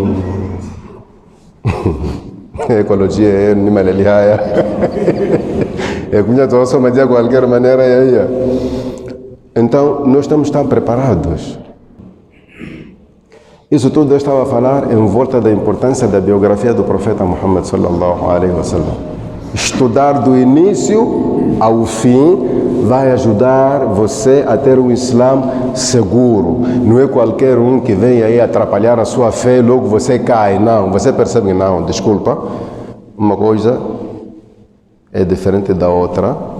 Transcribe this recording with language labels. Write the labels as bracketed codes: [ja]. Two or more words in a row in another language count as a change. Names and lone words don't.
[pt] Ecologia é animalidade. É como de qualquer maneira. Então, nós estamos tão preparados. Isso tudo eu estava a falar em volta da importância da biografia do profeta Muhammad [ar] صلى الله عليه وسلم. [pt] Estudar do início ao fim vai ajudar você a ter um Islã seguro. Não é qualquer um que vem aí atrapalhar a sua fé e logo você cai. Não, você percebe que não, desculpa. Uma coisa é diferente da outra.